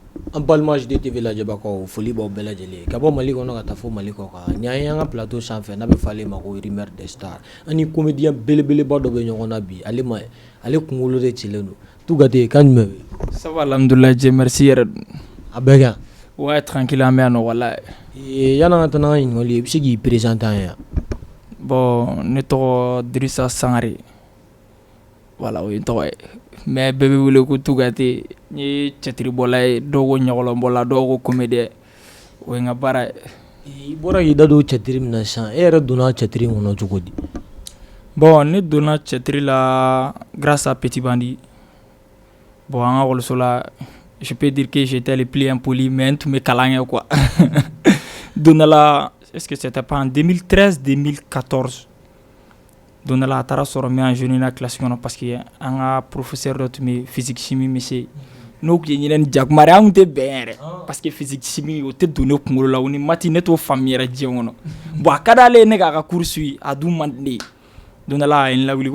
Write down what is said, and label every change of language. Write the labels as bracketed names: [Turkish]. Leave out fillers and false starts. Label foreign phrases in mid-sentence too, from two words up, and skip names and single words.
[Bambara] An balima JDTV lajɛbagaw foli b'aw bɛɛ lajɛlen ka bɔ Mali kɔnɔ ka taa fo Mali kɔ kan ni an ka plateau sanfɛ n'a bɛ fɔ ale ma ko Rumeur des Stars ani comédien belebeleba dɔ bɛ ɲɔgɔn na bi ale kunkolo de cilen don Tougate kan jumɛn bɛ [French] ça va alhamdoulilah Dieu merci yɛrɛ [Bambara] a bɛɛ kan [French] ouais tranquille [Bambara] an bɛ yan nɔ walahi yan'an ka taa n'an ka ɲininkali ye i bɛ se k'i présenter an ye yan bon ne tɔgɔ Dirisa Sangare voilà o ye n tɔgɔ ye mais bɛɛ bɛ wele ko Tougate n ye cɛtiribɔla ye dɔw ko ɲɔgɔlɔnbɔla dɔw ko comédien o ye n ka baara ye i bɔra k'i da don cɛtiri min na sisan e yɛrɛ donna cɛtiri in kɔnɔ cogo di bon ne donna cɛtiri la [French] grâce à [Bambara] Petit Bandi bon an ka école la [French] je peux dire que j'étais le plus impoli [Bambara] mais n tun bɛ kalan kɛ quoi don dɔ la [French] est-ce que c'était pas en 2013 2014 [Bambara] don dɔ la a taara sɔrɔ n bɛ enjeuner na classe kɔnɔ [French] parce que [Bambara] an ka professeur dɔ tun bɛ [French] physique chimie monsieur [Bambara] n'o tun ye ɲinɛ ni jakumari an tun tɛ bɛn yɛrɛ [French] parce que physique chimie [Bambara] o tɛ don ne kunkolo la o ni mati ne t'o faamu yɛrɛ diɲɛ kɔnɔ bon a ka d'ale ye ne k'a ka [French] cours suit [Bambara] a dun man di ne ye don dɔ la a ye n lawuli